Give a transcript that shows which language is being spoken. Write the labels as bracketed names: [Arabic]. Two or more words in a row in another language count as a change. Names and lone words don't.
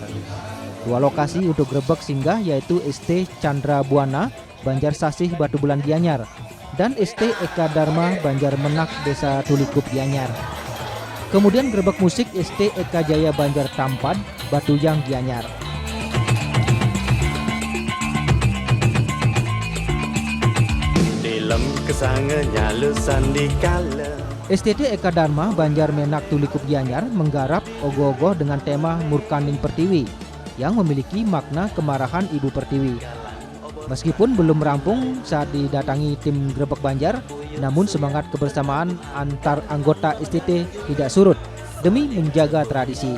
[Indonesian] 2 lokasi untuk Grebeg singgah yaitu ST Chandra Buana, Banjar Sasih Batu Bulan Gianyar, dan ST Eka Dharma Banjar Menak Desa Tulikup Gianyar. Kemudian Grebeg Musik ST Eka Jaya Banjar Tampad, Batuyang Gianyar. Dalam kesangannya lusan di kala STT Eka Dharma Banjar Menak Tulikup Gianyar menggarap ogoh-ogoh dengan tema Murkaning Pertiwi yang memiliki makna kemarahan Ibu Pertiwi. Meskipun belum rampung saat didatangi tim Grebeg Banjar, namun semangat kebersamaan antar anggota STT tidak surut demi menjaga tradisi.